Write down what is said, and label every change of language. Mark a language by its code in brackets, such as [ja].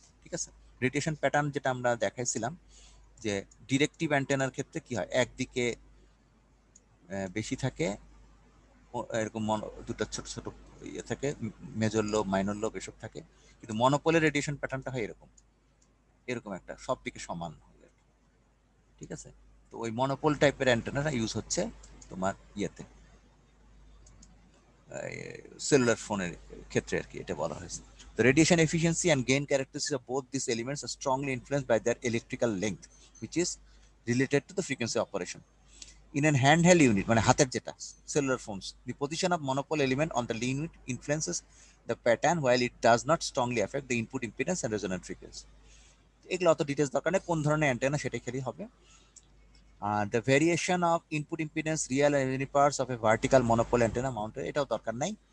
[bn] ঠিক আছে, radiation pattern যেটা আমরা দেখাইছিলাম, যে ডিরেক্টিভ অ্যান্টেনার ক্ষেত্রে কি হয়, একদিকে বেশি থাকে, এরকম দুটো ছোট ছোট ইয়ে থাকে, মেজর লোব মাইনর লোব এসব থাকে, কিন্তু মনোপোলের রেডিয়েশন প্যাটার্নটা হয় এরকম, এরকম একটা সব দিকে সমান হবে। ঠিক আছে, তো ওই মনোপল টাইপের অ্যান্টেনাটা ইউজ হচ্ছে তোমার ইয়েতে সেলুলার ফোনের ক্ষেত্রে আর কি এটা বলা হয়েছে। [en] The radiation efficiency and gain characteristics of both these elements are strongly influenced by their electrical length, which is related to the frequency operation. In an handheld unit, [bn] মানে হাতের যেটা [en] cellular phones, the position of monopole element on the unit influences the pattern while it does not strongly affect the input impedance and resonant frequency. [bn] এগুলো অত details দরকার নেই, কোন ধরনের antenna সেটাই খালি হবে। [en] The variation of input impedance real and any parts of a vertical monopole antenna mounted, [bn] এটাও দরকার নাই।